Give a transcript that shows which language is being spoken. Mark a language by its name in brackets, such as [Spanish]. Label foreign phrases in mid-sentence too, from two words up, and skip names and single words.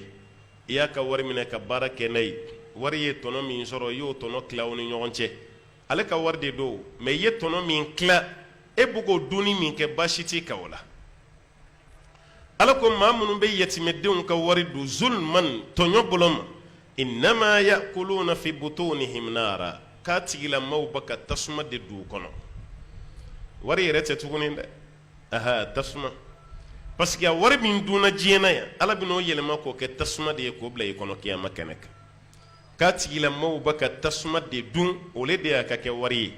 [Bambara] I y'a ka wari minɛ ka baara kɛ n'a ye, wari ye tɔnɔ min sɔrɔ i y'o tɔnɔ tila aw ni ɲɔgɔn cɛ. Ale ka wari de don, mais i ye tɔnɔ min tila e bɛ k'o dunni min kɛ baasi t'i kan o la. Ala ko maa minnu bɛ yatiimɛdenw ka wari dun zulman tɔɲɔ bolo ma. [Arabic] إنما يأكلون في بطونهم نارا, [Bambara] k'a tigilamaw bɛ ka tasuma de don u kɔnɔ. Wari yɛrɛ tɛ tuguni dɛ, tasuma. [French] Parce que [Bambara] a wari min dunna diɲɛ na yan, Ala bɛn'o yɛlɛma k'o kɛ tasuma de ye k'o bila i kɔnɔ kiyama kɛnɛ kan. K'a tigilamaw bɛ ka tasuma de dun, o de y'a ka kɛ wari ye.